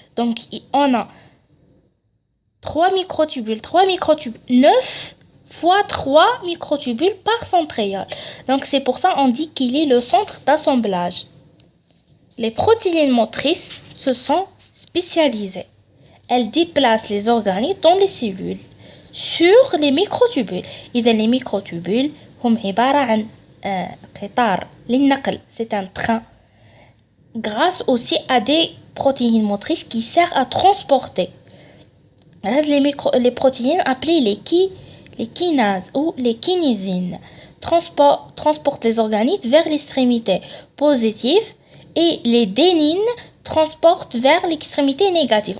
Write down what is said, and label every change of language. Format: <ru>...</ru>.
<fr>Donc on a 3 microtubules, 9 fois 3 microtubules par centriole. Donc c'est pour ça on dit qu'il est le centre d'assemblage. Les protéines motrices, ce sont spécialisées. Elles déplacent les organites dans les cellules sur les microtubules.</fr> <ar>إذا les microtubules هم عبارة عن قطار للنقل.</ar> <fr>C'est un train. Grâce aussi à des protéines motrices qui servent à transporter. Les protéines appelées les kinases ou les kinésines transportent les organites vers l'extrémité positive et les dénines transportent vers l'extrémité négative.</fr>